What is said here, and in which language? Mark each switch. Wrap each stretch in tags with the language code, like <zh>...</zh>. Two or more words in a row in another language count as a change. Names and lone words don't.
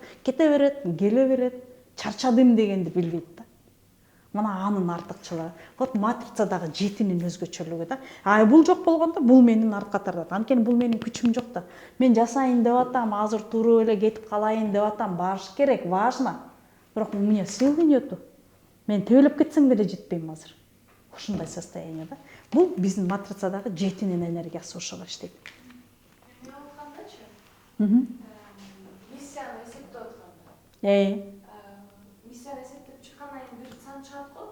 <ky>Кете берет, келе берет, чарчадым дегенди билбейт да. Мына анын артыкчылыгы. Вот матрицадагы жетинин өзгөчөлүгү да. Бул жок болгондо бул менин артка тартат. Анткени бул менин күчүм жок да. Мен жасайын деп атам, азыр туруп эле кетип калайын деп атам, баш керек,</ky> <ru>важно. Бирок у меня сил нету.</ru> <ky>Мен төбөлөп кетсем деле жетпейм азыр. Ушундай состояние да. Бул биздин матрицадагы жетинин энергиясы ошого иштейт. Мен айткандачы, миссияны эсептеп атканда. Миссияны эсептеп чыккандан кийин бир сан чыгат го.</ky>